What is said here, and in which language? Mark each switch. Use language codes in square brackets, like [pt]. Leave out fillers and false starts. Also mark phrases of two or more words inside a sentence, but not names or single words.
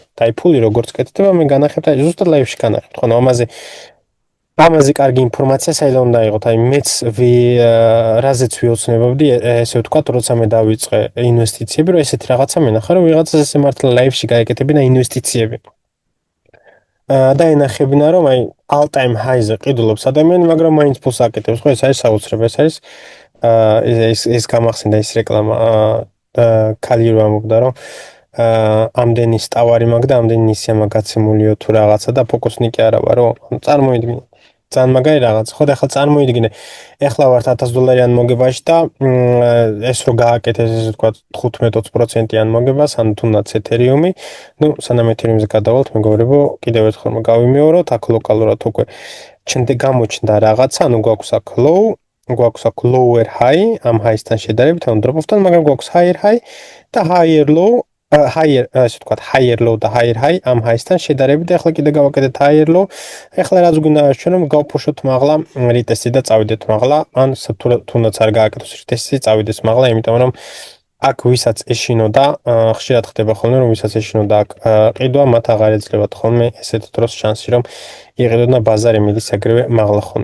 [ka] აი ფული როგორც კეთდება მე განახებთ აი ზუსტად ლაივში განახებთ ხო ამაზე კარგი ინფორმაცია საერთოდ უნდა იყოთ. აი მეც რაზეც ვიოცნებობდი ესე ვთქვათ როცა მე დავიწყე ინვესტიციები რომ ესეთი რაღაცა მენახა რომ ვიღაცას ესე მართლა ლაივში გაეკეთებინა ინვესტიციები. და ენახებინა რომ აი [en] all-time high- [ka] ზე ყიდულობს ადამიანი, მაგრამ მაინც ფულს აკეთებს. ხო ეს არის საოცრება, ეს არის ეს გამახსენდა ის რეკლამა ქალი რო ამბობდა რომ ამდენი სტავარი მაქვს და ამდენი ნისია მაქვს გაცემულიო თუ რაღაცა და ფოკუსნი კი არა ვარო. ანუ წარმოიდგინე. ძალიან მაგარი რაღაც. ხო და ახლა წარმოიდგინე. ეხლა ვართ $1000 მოგებაში და ეს რო გააკეთეს ესე ვთქვათ 15-20%-იან მოგებას, ანუ თუნდაც ეთერიუმი. ნუ სანამ ეთერიუმზე გადავალთ, მეგობრებო, კიდევ ერთხელ გავიმეოროთ, აქ ლოკალურად უკვე გამოჩნდა რაღაცა, ანუ გვაქვს აქ low, გვაქვს აქ [en] lower high, [ka] ამ high-სთან შედარებით, ანუ drop-off-თან, მაგრამ გვაქვს [en] higher high [ka] და [en] higher low, [ka] higher, ასე ვთქვათ, [en] higher low [ka] და [en] higher high [ka] ამ high-სთან შედარებით, ახლა კიდე გავაკეთეთ [en] higher low. [ka] ახლა რაც გვინდა ჩვენ რომ გავფუშოთ მაღლა retest-ი და წავიდეთ მაღლა, ან თუნდაც არ გააკეთოს retest-ი, წავიდეს მაღლა, იმიტომ რომ აქ ვისაც ეშინოდა, ხშირად ხდება ხოლმე რომ ვისაც ეშინოდა აქ ყიდვა, მათ აღარ ეძლებათ ხოლმე ესეთ დროს შანსი რომ იყიდონ და ბაზარი მიდის ეგრევე მაღლა ხოლმე.